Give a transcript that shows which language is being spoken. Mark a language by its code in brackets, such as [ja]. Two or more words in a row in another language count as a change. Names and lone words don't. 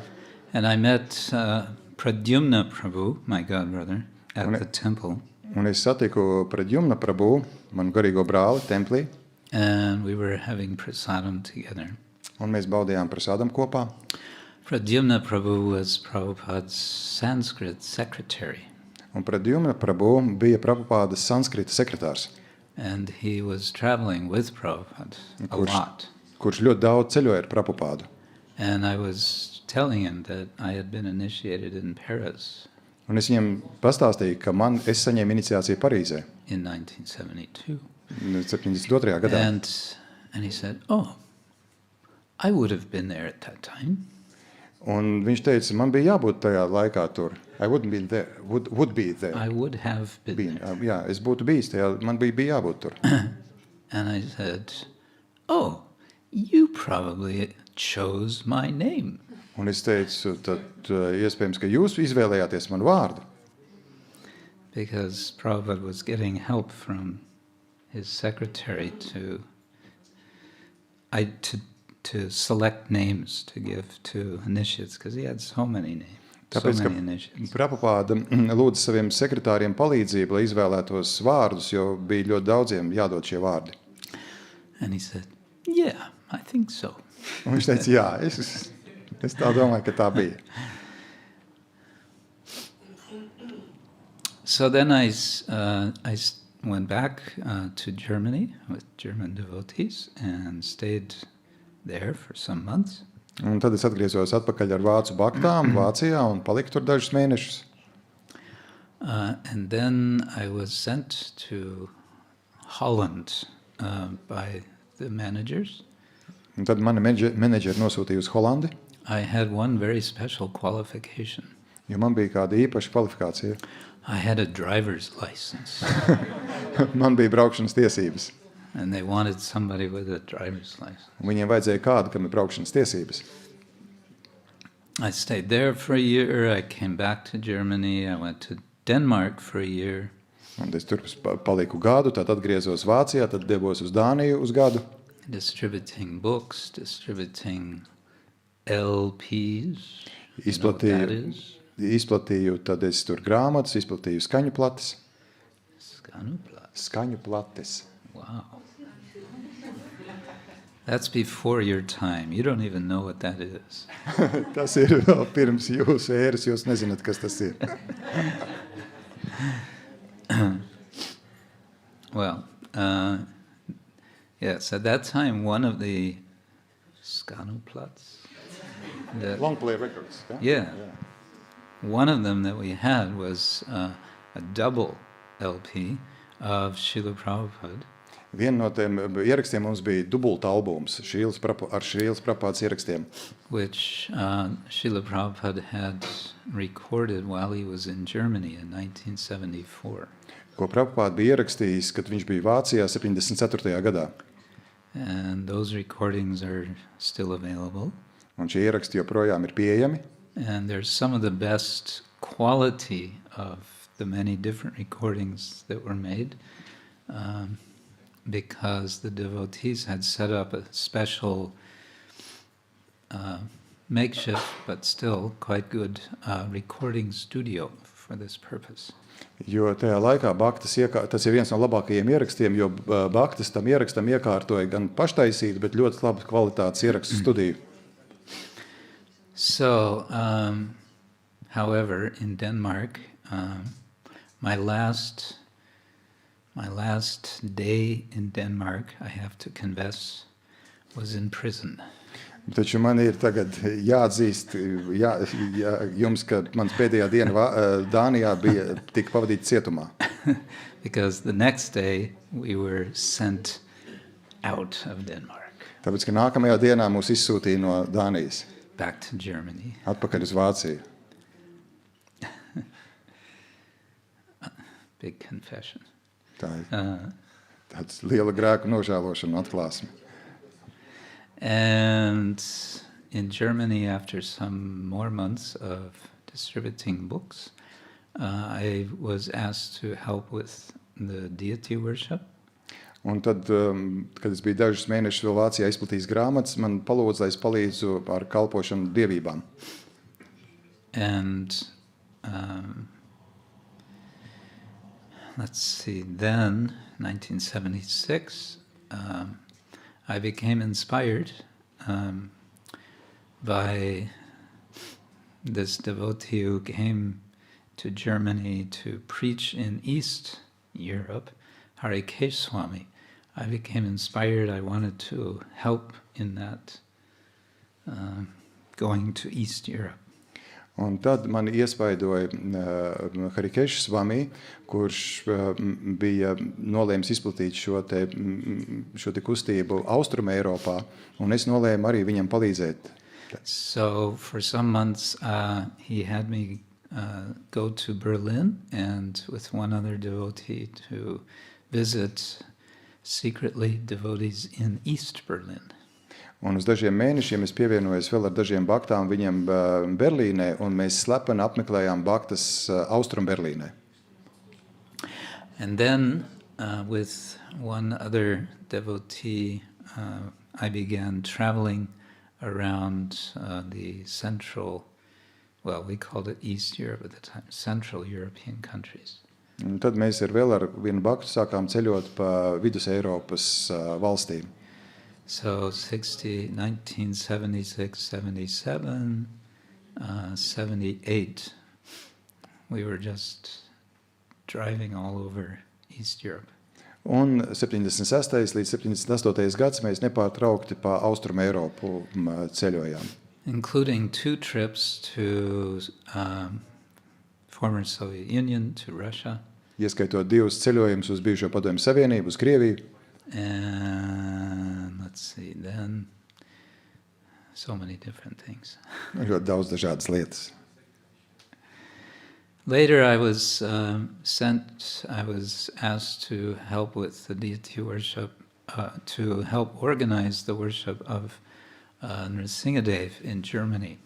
[en] And I met Pradyumna Prabhu, my godbrother, at the temple. [lv] Un es satiku Pradyumna Prabhu, manu garīgo brāli, templī. [en] And we were having prasadam together. [lv] Un mēs baudījām prasādam kopā. [en] Pradyumna Prabhu was Prabhupada's Sanskrit secretary. [lv] Un Pradyumna Prabhu bija Prabhupada sanskrita sekretārs. [en] And he was traveling with Prabhupada a lot. [lv] Kurš ļoti daudz ceļoja ar Prabhupādu. [en] And I was telling him that I had been initiated in Paris. [lv] Un es viņam pastāstīju, ka es saņēmu iniciāciju Parīzē. [en] In 1972. [lv] 72. gadā. [en] And he said, oh, I would have been there at that time. [lv] Un viņš teica, man bija jābūt tajā laikā tur. [en] I wouldn't be there. Would be there. I would have been there. [lv] Jā, es būtu bijis tajā, man bija jābūt tur. [en] And I said, oh, you probably chose my name. [lv] Un es teicu, tad iespējams, ka jūs izvēlējāties manu vārdu. [en] Because Prabhupada was getting help from his secretary to select names to give to initiates, because he had so many names. [lv] Tāpēc, ka Prabhupada lūdza saviem sekretāriem palīdzību, lai izvēlētos vārdus, jo bija ļoti daudziem jādod šie vārdi. [en] And he said, yeah, I think so. [lv] Un viņš teica, jā, es tā domāju, ka tā bija. [en] So then I went back to Germany with German devotees and stayed there for some months. [lv] Un tad es atgriezos atpakaļ ar vācu baktām Vācijā un paliku tur dažus mēnešus. [en] And then I was sent to Holland by the managers. [lv] Un tad mani menedžeri nosūtīja uz Holandi. [en] I had one very special qualification. [lv] Jo man bija kāda īpaša kvalifikācija. [en] I had a driver's license. [lv] Man bija braukšanas tiesības. [en] And they wanted somebody with a driver's license. [lv] Un viņiem vajadzēja kādu, kam ir braukšanas tiesības. [en] I stayed there for a year. I came back to Germany. I went to Denmark for a year. [lv] Un es tur paliku gadu, tad atgriezos Vācijā, tad devos uz Dāniju uz gadu. [en] Distributing books, distributing LPs. [lv] Izplatīju, tad es tur grāmatas, izplatīju skaņu plates. Skaņu plates. [en] Wow. That's before your time. You don't even know what that is. [lv] Tas ir vēl pirms jūsu ēras, jūs nezināt, kas tas ir. [en] Well, yes, at that time, one of the Skanuplats. Long play records. Yeah. One of them that we had was a double LP of Srila Prabhupada. [lv] Viena no tiem ierakstiem mums bija dubulta albums ar Šrīlas Prabhupādas ierakstiem. [en] Which Srila Prabhupada had recorded while he was in Germany in 1974. [lv] Ko Prabhupāda bija ierakstījis, kad viņš bija Vācijā 74. gadā. [en] And those recordings are still available. [lv] Un šie ieraksti joprojām ir pieejami. [en] And there's some of the best quality of the many different recordings that were made, because the devotees had set up a special makeshift, but still quite good recording studio for this purpose. [lv] Jo tajā laikā tas ir viens no labākajiem ierakstiem, jo Bhaktas tam ierakstam iekārtoja gan paštaisītu, bet ļoti labu kvalitātes ierakstu studiju. [en] So, however, in Denmark, my last day in Denmark, I have to confess, was in prison. [lv] Taču man ir tagad jāatzīst jums, ka mans pēdējā diena Dānijā tika pavadīta cietumā. [en] Because the next day we were sent out of Denmark. [lv] Tāpēc, ka nākamajā dienā mūs izsūtīja no Dānijas. [en] Back to Germany. [lv] Atpakaļ uz Vāciju. [en] Big confession. [lv] Tā ir tāds liela grēku nožēlošana atklāsme. [en] And in Germany, after some more months of distributing books, I was asked to help with the deity worship. [lv] Un tad, kad es biju dažus mēnešus vēl Vācijā izplatījis grāmatas, man palūdza, lai es palīdzu ar kalpošanu dievībām. [en] And let's see, then, 1976, I became inspired by this devotee who came to Germany to preach in East Europe, HH Swami. I became inspired. I wanted to help in that, going to East Europe. [lv] Un tad mani iespaidoja HH Swami, kurš bija nolēmis izplatīt šo te kustību Austrum Eiropā, un es nolēmu arī viņam palīdzēt. [en] So for some months he had me go to Berlin and with one other devotee to visit secretly devotees in East Berlin. [lv] Un uz dažiem mēnešiem es pievienojos vēl ar dažiem baktām viņam Berlīnē, un mēs slepeni apmeklējām baktas Austrum Berlīnē. [en] And then with one other devotee, I began traveling around the central, well, we called it East Europe at the time, Central European countries. [lv] Un tad mēs vēl ar vienu baktu sākām ceļot pa Vidus Eiropas valstīm. [en] So 1976, 77, 78, we were just driving all over East Europe. [lv] Un 76. līdz 78. gads mēs nepārtraukti pa Austrum Eiropu ceļojām. [en] Including 2 trips to former Soviet Union, to Russia. [lv] Ieskaitot 2 ceļojumus uz bijušo Padomju Savienību, uz Krieviju. [en] And let's see, then so many different things. [lv] Ļoti daudz dažādas lietas. [en] Later I was asked to help with the deity worship, to help organize the worship of Nrsingadev in Germany.